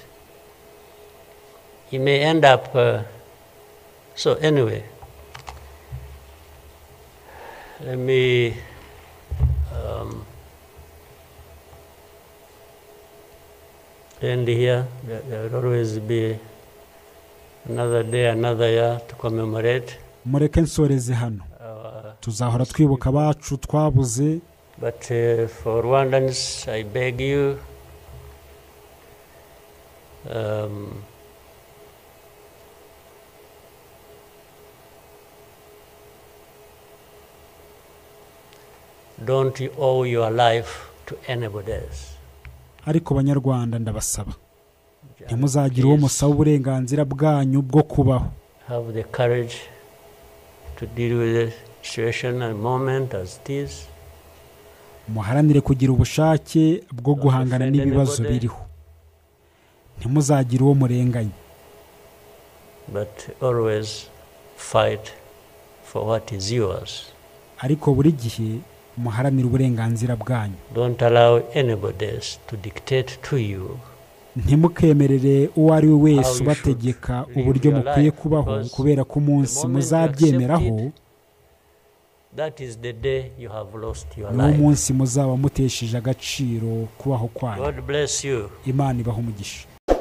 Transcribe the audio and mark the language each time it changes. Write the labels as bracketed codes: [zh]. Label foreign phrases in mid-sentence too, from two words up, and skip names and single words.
[en] You may end up. So anyway, let me. End here. There will always be another day, another year to commemorate. [rw] Mureke nsoreze hano. Tuzahora twibuka abacu twabuze. [en] But for Rwandans, I beg you, don't you owe your life to anybody else. [rw] Ariko banyarwanda ndabasaba ntimuzagire uwo musaba uburenganzira bwanyu bwo kubaho. [en] Have the courage to deal with the situation and moment as it is. [rw] Muharanire kugira ubushake bwo guhangana n'ibibazo biriho. Ntimuzagire uwo murenganya. [en] But always fight for what is yours. [rw] Ariko buri gihe muharanire uburenganzira bwanyu. [en] Don't allow anybody else to dictate to you. [rw] Ntimukemerere uwo ari we wese ubategeka uburyo mukwiye kubaho, kubera ko umunsi muzabyemeraho [en] that is the day you have lost your life. life. [rw] Umunsi muzaba mutesheje agaciro kubaho kwanyu. [en] God bless you. [rw] Imana ibahe umugisha.